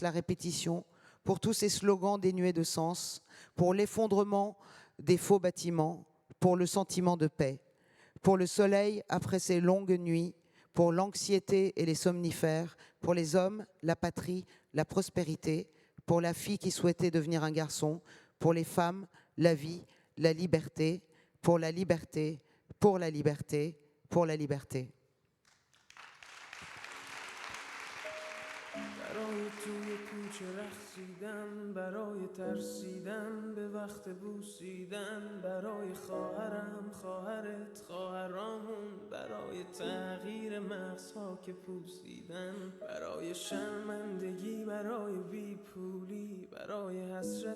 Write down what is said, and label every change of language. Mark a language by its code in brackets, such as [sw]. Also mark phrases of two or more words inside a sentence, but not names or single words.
[fr] la répétition, pour tous ces slogans dénués de sens, pour l'effondrement des faux bâtiments, pour le sentiment de paix, pour le soleil après ces longues nuits, pour l'anxiété et les somnifères, pour les hommes, la patrie, la prospérité, pour la fille qui souhaitait devenir un garçon, pour les femmes, la vie, la liberté, pour la liberté, pour la liberté, pour la liberté. [fa] رقصیدن برای ترسیدن به وقت بوسیدن برای خواهرم خواهرت خواهرامون برای تغییر مغزها که پوسیدن برای شرمندگی برای بیپولی برای حسرت